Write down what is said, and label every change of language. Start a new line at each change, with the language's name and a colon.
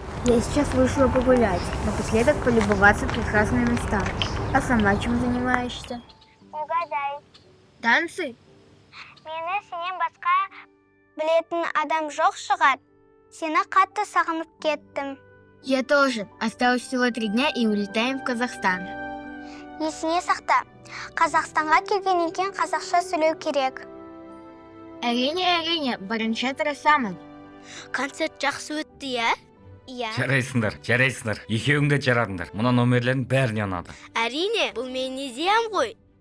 Russian: Я сейчас вышла погулять, напоследок полюбоваться прекрасными местами. А сама чем занимаешься? Угадай. Танцы?
Kazakh: Мені сенен басқа білетін адам жоқ шығар. Сені қатты сағынып кеттім.
Russian: Я тоже. Осталось всего 3 дня и улетаем в Казахстан.
Kazakh: Есіне сақта. Қазақстанға келгеннен кейін қазақша сөйлеу керек. Әрине, бірінші тырысамын. Концерт жақсы өтті, иә? Иә. Жарайсыңдар. Екеуің де жарадыңдар. Мұна номерлердің бәріне ұнады. Әрине, бұл менің идеям ғой.